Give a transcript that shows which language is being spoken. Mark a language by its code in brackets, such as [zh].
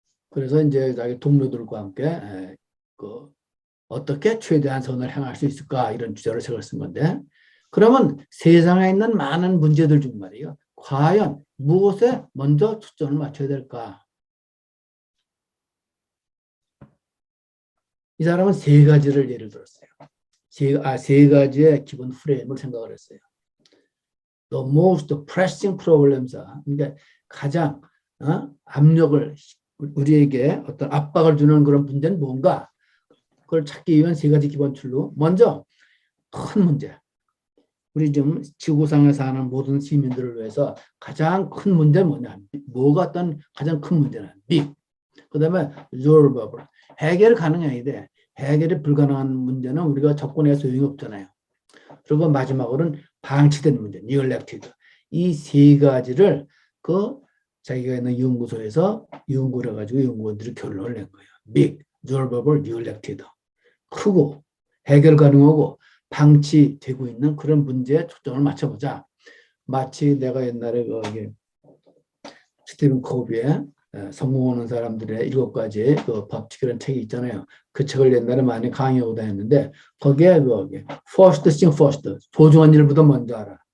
[ko] 그래서 이제 자기 동료들과 함께 어떻게 최대한 선을 행할 수 있을까 이런 주제로 책을 쓴 건데 그러면 세상에 있는 많은 문제들 중 말이에요. 과연 무엇에 먼저 초점을 맞춰야 될까? 이 사람은 세 가지를 예를 들었어요. 세 가지의 기본 프레임을 생각을 했어요. [en] The most pressing problems. [ko] 그러니까 가장 압력을 우리에게 어떤 압박을 주는 그런 문제는 뭔가? 그걸 찾기 위한 세 가지 기본 틀로 먼저 큰 문제. 우리 지금 지구상에 사는 모든 시민들을 위해서 가장 큰 문제는 뭐냐? 뭐가 어떤 가장 큰 문제는 big. 그다음에 resolvable. 해결 가능해야 돼. 해결이 불가능한 문제는 우리가 접근해서 소용이 없잖아요. 그리고 마지막으로는 방치된 문제, neglected. 이 세 가지를 자기가 있는 연구소에서 연구를 해가지고 연구원들이 결론을 낸 거예요. [en] big, resolvable, neglected. [ko] 크고 해결 가능하고 방치되고 있는 그런 문제에 초점을 맞춰보자. 마치 내가 옛날에 스티븐 코비의 성공하는 사람들의 7가지 법칙이라는 책이 있잖아요. 그 책을 옛날에 많이 강의하고 다녔는데 거기에 [en] first thing first, [ko] 소중한 일보다 먼저 하라.